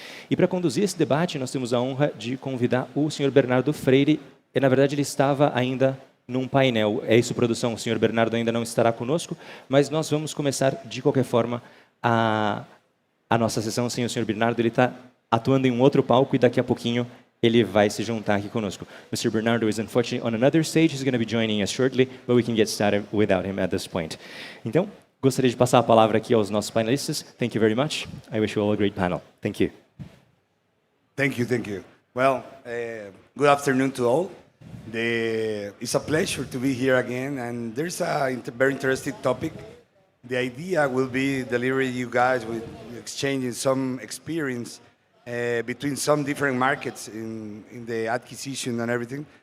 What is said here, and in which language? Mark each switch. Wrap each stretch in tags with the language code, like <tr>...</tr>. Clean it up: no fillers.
<pt>E para conduzir esse debate, nós temos a honra de convidar o Sr. Bernardo Freire. E, na verdade, ele estava ainda num painel. É isso, produção. O senhor Bernardo ainda não estará conosco, mas nós vamos começar, de qualquer forma, a nossa sessão sem o senhor Bernardo. Ele está atuando em um outro palco e daqui a pouquinho ele vai se juntar aqui conosco.</pt> <en>Mr. Bernardo is unfortunately on another stage. He's going to be joining us shortly, but we can get started without him at this point.</en> <pt>Então, gostaria de passar a palavra aqui aos nossos panelistas.</pt> <en>Thank you very much. I wish you all a great panel. Thank you. Thank you, thank you. Well, good afternoon to all. It's a pleasure to be here again, and there's a very interesting topic. The idea will be delivering you guys with exchanging some experience between some different markets in the acquisition and everything.</en>